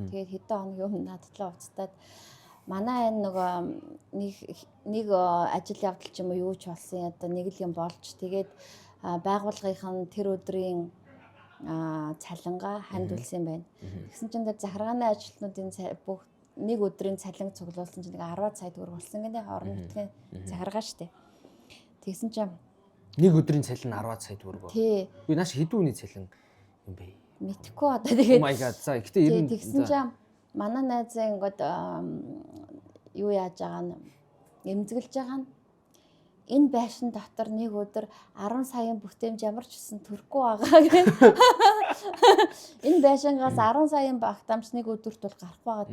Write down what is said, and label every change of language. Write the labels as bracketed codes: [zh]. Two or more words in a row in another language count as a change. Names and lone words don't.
[mn] Тэгээд хэдэн хоног юм надтлаа уцтаад манай энэ нөгөө нэг ажил явдал ч юм уу юу ч болсон одоо нэг л юм болж тэгээд байгууллагын тэр өдрийн цалингаа хандуулсан байна. Тэгсэн чинь тэр захиргааны ажилтнуудын бүх нэг өдрийн цалин цуглуулсан чинь 10 сая төгрөг болсон гэнэ орон нутгийн захиргаа штэ. Тэгсэн чинь нэг өдрийн цалин 10 сая төгрөг. Тий. Би нааш хэдэн үний цалин юм бэ? Мэдхгүй одоо тэгээд [en] Oh my god. [mn] За ихтэй 90. Тэгсэн чинь манай найзын ингээд юу яаж байгаа нь эмзэглэж байгаа нь энэ байшин дотор нэг өдөр 10 саяын бүтээмж ямар ч гэсэн төрөхгүй байгаа гэх. Энэ байшингаас 10 саяын багтаамж нэг өдөрт бол гарахгүй байгаа.